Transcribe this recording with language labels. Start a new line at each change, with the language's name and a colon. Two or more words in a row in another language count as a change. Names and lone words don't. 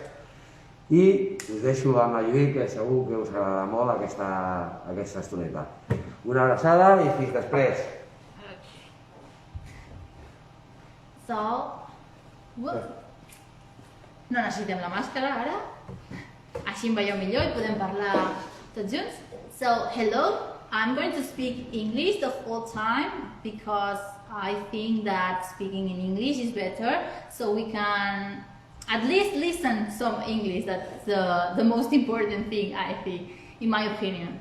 Catalan: I us deixo amb la Judit, que segur que us agradarà molt aquesta estoneta. Una abraçada i fins després. So, no necessitem la màscara ara, així em veieu millor i podem parlar tots junts.
English: So, hello, I'm going to speak English the whole time because I think that speaking in English is better, so we can at least listen some English. That's the most important thing, I think, in my opinion.